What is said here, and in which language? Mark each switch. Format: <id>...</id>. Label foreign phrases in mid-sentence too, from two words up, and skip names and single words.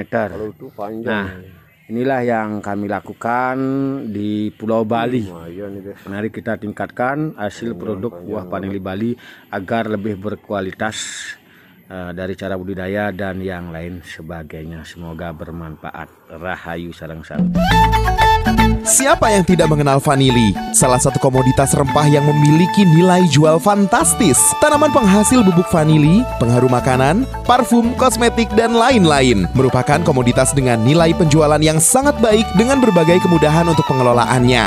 <id>Nah, inilah yang kami lakukan di Pulau Bali. Mari kita tingkatkan hasil produk buah paneli Bali agar lebih berkualitas dari cara budidaya dan yang lain sebagainya. Semoga bermanfaat.</id> <ban>Rahayu sareng sareng.</ban> <id>Siapa yang tidak mengenal vanili? Salah satu komoditas rempah yang memiliki nilai jual fantastis. Tanaman penghasil bubuk vanili, pengharum makanan, parfum, kosmetik, dan lain-lain. Merupakan komoditas dengan nilai penjualan yang sangat baik dengan berbagai kemudahan untuk pengelolaannya.</id>